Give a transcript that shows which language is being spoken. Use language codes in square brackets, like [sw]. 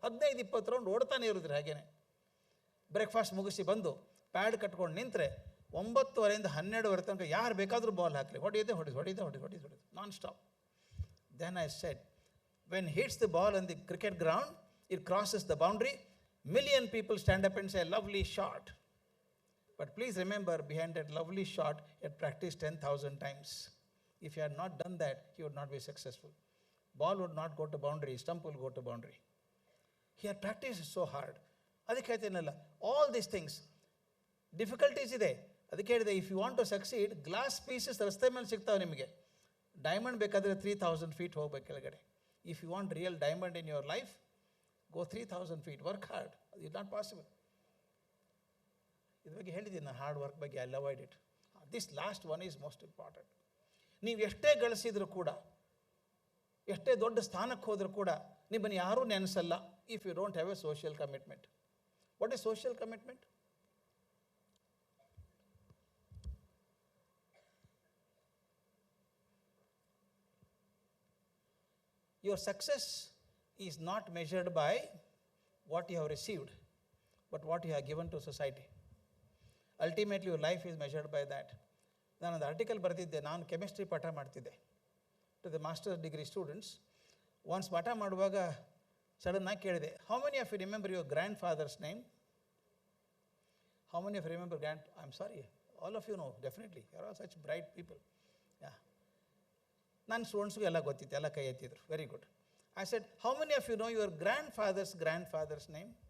[kn] 15-20 round ಓಡ್ತಾನೆ ಇರೋದ್ರಿ. ಹಾಗೇನೆ breakfast ಮುಗಿಸಿ ಬಂದು ಪ್ಯಾಡ್ ಕಟ್ಕೊಂಡು ನಿಂತರೆ 9:30 to 12 ತನಕ ಯಾರು ಬೇಕಾದರೂ ಬಾಲ್ ಹಾಕಲಿ, ಹೊಡೆಯೋದು non stop. [en] Then I said, when hits the ball on the cricket ground, it crosses the boundary, million people stand up and say, lovely shot. But please remember, behind that lovely shot, he had practiced 10,000 times. If he had not done that, he would not be successful. Ball would not go to boundary, stump will go to boundary. He had practiced so hard. [kn] ಅದಕ್ಕೆ ಹೇಳ್ತೇನಲ್ಲ, [en] all these things, difficulties ಇದೆ. [kn] ಅದಕ್ಕೆ ಹೇಳಿದೆ, [en] if you want to succeed, glass pieces [kn] ರಸ್ತೆ ಮೇಲೆ ಸಿಗ್ತಾವೆ ನಿಮಗೆ. Diamond ಬೇಕಾದರೆ 3,000 feet ಹೋಗ್ಬೇಕು ಕೆಳಗಡೆ. [en] If you want real diamond in your life, go 3,000 feet, work hard. It's not possible. [kn] ಇದ್ರ ಬಗ್ಗೆ ಹೇಳಿದ್ದೀನಿ ನಾನು, ಹಾರ್ಡ್ ವರ್ಕ್ ಬಗ್ಗೆ. [en] I avoid it. This last one is most important. [kn] ನೀವು ಎಷ್ಟೇ ಗಳಿಸಿದರೂ ಕೂಡ, ಎಷ್ಟೇ ದೊಡ್ಡ ಸ್ಥಾನಕ್ಕೆ ಹೋದರೂ ಕೂಡ ನಿಮ್ಮನ್ನು ಯಾರೂ ನೆನೆಸಲ್ಲ [en] If you don't have a social commitment. What is social commitment? Your success is not measured by what you have received, but what you have given to society. Ultimately, your life is measured by that. [kn] ನಾನು ಒಂದು article ಬರೆದಿದ್ದೆ. ನಾನು chemistry ಪಾಠ ಮಾಡ್ತಿದ್ದೆ [en] To the masters degree students. Once [kn] ಪಾಠ ಮಾಡುವಾಗ ಸಡನ್ನಾಗಿ ಕೇಳಿದೆ, [en] How many of you remember your grandfather's name? How many of you remember grand? I am sorry, all of you know definitely, you are all such bright people. [kn] ಯಾ, ನನ್ನ ಸ್ಟೂಡೆಂಟ್ಸ್ಗೂ ಎಲ್ಲ ಗೊತ್ತಿತ್ತು, ಎಲ್ಲ ಕೈ ಎತ್ತಿದ್ರು. [en] Very good. I said, how many of you know your grandfather's name?